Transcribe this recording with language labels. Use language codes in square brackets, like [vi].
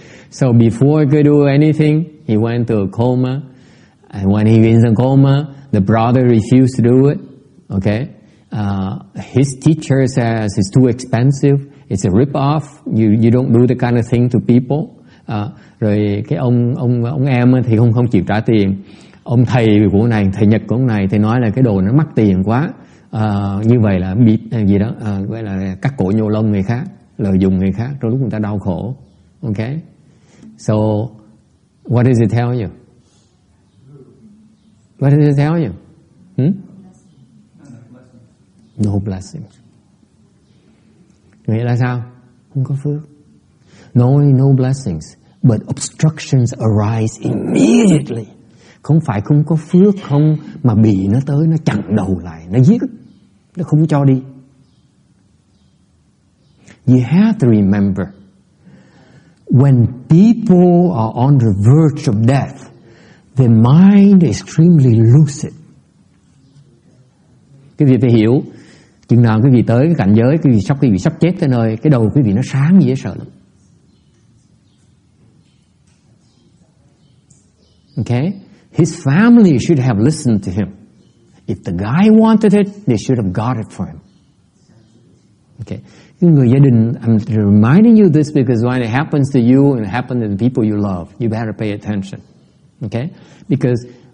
[en] So before he could do anything, he went to a coma, and when he was in a coma, the brother refused to do it. Okay, his teacher says it's too expensive. It's a rip-off. You don't do the kind of thing to people. [vi] Rồi cái ông em thì không chịu trả tiền. Ông thầy của này, thầy Nhật của ông này thì nói là cái đồ nó mắc tiền quá. Như vậy là bị gì đó, gọi là cắt cổ nhổ lông người khác, lợi dụng người khác trong lúc người ta đau khổ. [en] Okay. So what does it tell you? What does it tell you? No blessings. [vi] Nghĩa là sao? Không có phước. [en] Not only no blessings, but obstructions arise immediately. [vi] Không phải không có phước không, mà bị nó tới nó chặn đầu lại, nó giết, nó không cho đi. [en] You have to remember, when people are on the verge of death, their mind is extremely lucid. [vi] Cái gì phải hiểu, chừng nào quý vị tới cái cảnh giới, quý vị sắp chết tới nơi, cái đầu quý vị nó sáng dễ sợ lắm. [en] Okay? His family should have listened to him. If the guy wanted it, they should have got it for him. Okay? [vi] Cái người gia đình, [en] I'm reminding you this because when it happens to you and it happens to the people you love, you better pay attention. Okay? Because